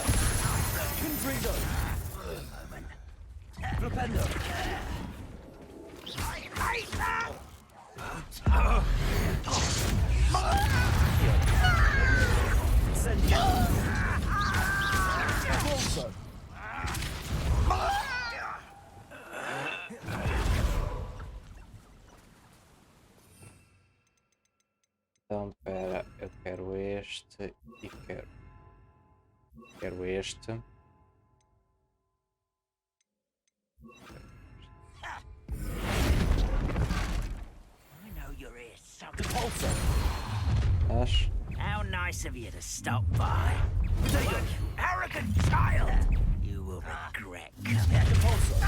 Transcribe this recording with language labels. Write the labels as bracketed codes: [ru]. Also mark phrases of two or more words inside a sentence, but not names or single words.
[en] Confrido. Flipendo. I hate that! Incendio. Repulsor. [pt] Então, pera, eu quero este e quero este. [en] I know you're here somewhere. [pt] Acho. [en] How nice of you to stop by. You arrogant child! You will regret coming.